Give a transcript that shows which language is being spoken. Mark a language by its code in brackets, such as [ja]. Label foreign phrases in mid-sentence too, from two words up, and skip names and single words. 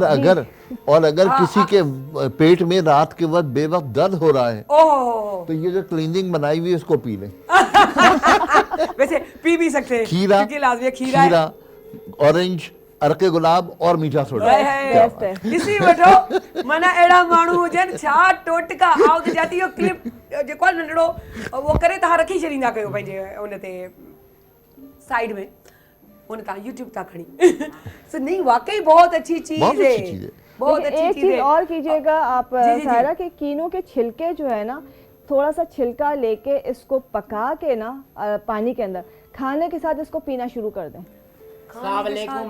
[ur] اور اگر کسی کے پیٹ میں رات کے وقت بے وقت درد ہو رہا ہے ओह, تو یہ جو کلیننگ بنائی ہوئی ہے اس کو پی لیں. ویسے پی بھی سکتے ہیں खीरा, کیونکہ لازمی ہے، کھیرا ہے. اورنج، عرقِ گلاب اور میٹھا سوڈا. بیسٹ ہے. [sd] इसी वठो मना एड़ा माण्हू हुजनि छा टोटका आउं त जाती हो क्लिप जेको आहे नंढड़ो वो करे तव्हां रखी छॾींदा कयो पंहिंजे उन ते साइड में, उन तव्हां यूट्यूब था खणी। [ur] سو نہیں، واقعی بہت اچھی چیز बहुत है, اچھی چیز ہے. बहुत लेकिन अच्छी एक चीज चीज है। اور کیجیے گا آپ जी। سائرہ کے کینوں کے چھلکے جو ہے نا، تھوڑا سا چھلکا لے کے اس کو پکا کے نا پانی کے اندر کھانے کے ساتھ اس کو پینا شروع کر دیں. अस्सलामुअलैकुम।